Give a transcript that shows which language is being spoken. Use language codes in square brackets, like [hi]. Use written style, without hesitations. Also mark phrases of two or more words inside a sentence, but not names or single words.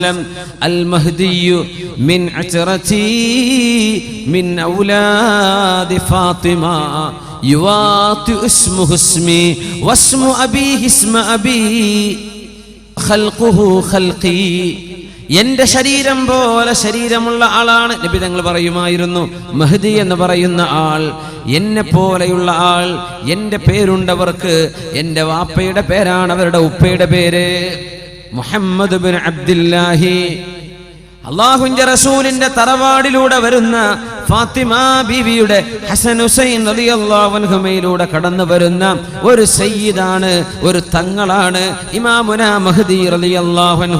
[ar] المهدي من عترتي من أولاد فاطمة يواطئ اسمه اسمي واسم أبيه اسم أبي خلقه خلقي [ml] എന്റെ ശരീരം പോലെ ശരീരമുള്ള ആളാണ് നബി തങ്ങൾ പറയുമായിരുന്നു. മഹ്ദി എന്ന് പറയുന്ന ആൾ എന്നെ പോലെയുള്ള ആൾ, എന്റെ പേരുണ്ടവർക്ക് എന്റെ വാപ്പയുടെ പേരാണ് അവരുടെ ഉപ്പയുടെ പേര്. മുഹമ്മദ് ബിൻ അബ്ദുല്ലാഹി, അല്ലാഹുവിന്റെ റസൂലിന്റെ തറവാടിലൂടെ വരുന്ന ഫാത്തിമ ബീവിയുടെ ഹസൻ ഹുസൈൻ [ar] رضي الله عنهما [ml] കടന്നു വരുന്ന ഒരു സയ്യിദാണ്, ഒരു തങ്ങളാണ് [ar] إمامنا مهدي رضي الله عنه.